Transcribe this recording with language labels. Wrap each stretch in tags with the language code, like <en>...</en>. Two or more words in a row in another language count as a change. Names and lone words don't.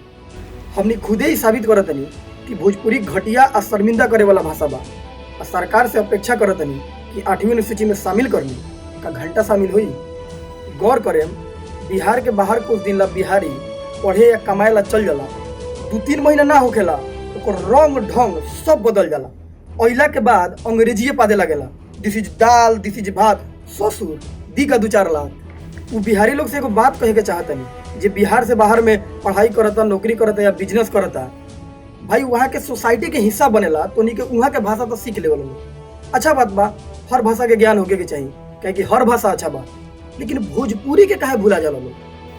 <bho>हमने खुदे ही साबित करतनी कि भोजपुरी घटिया और शर्मिंदा करे वाला भाषा बा और सरकार से अपेक्षा करतनी कि 8वीं अनुसूची में शामिल करनी का घंटा शामिल हुई। गौर करें, बिहार के बाहर कुछ दिन ला बिहारी पढ़े या कमाए ला चल जाला, 2-3 महीना ना होखेला तो रंग ढंग सब बदल जाला। अइला के बाद अंग्रेजीए पादे लगेला,</bho> <en>This is dal, this is bhat,</en> <bho>ससुर दी का 2-4 लाख। वो बिहारी लोग से एगो बात कहे के चाहतनी, जे बिहार से बाहर में पढ़ाई करता, नौकरी करता या बिजनेस करता, भाई वहाँ के सोसाइटी के हिस्सा बनेला तो उन्हीं के वहाँ के भाषा तो सीख ले लोग। अच्छा बात बा, हर भाषा के ज्ञान होके के चाहिए, क्या कि हर भाषा अच्छा बा, लेकिन भोजपुरी के काहे भूला जाला लोग।</bho>